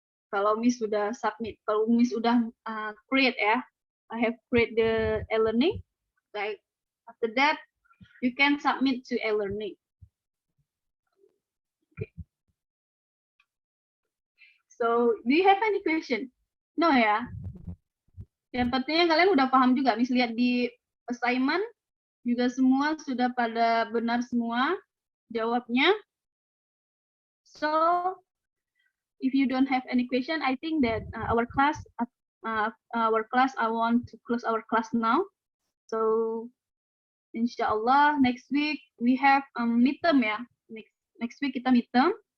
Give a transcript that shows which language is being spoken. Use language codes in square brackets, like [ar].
[id] Kalau Miss sudah submit, kalau Miss sudah create ya, [en] I have create the e-learning. Like after that, you can submit to e-learning. So, do you have any question? [id] No ya? Yang pentingnya kalian udah paham juga. Miss lihat di assignment, juga semua sudah pada benar semua jawabnya. [en] So, if you don't have any question, I think that our class, I want to close our class now. So, inshallah next week we have midterm ya. Next week [id] kita [en] midterm.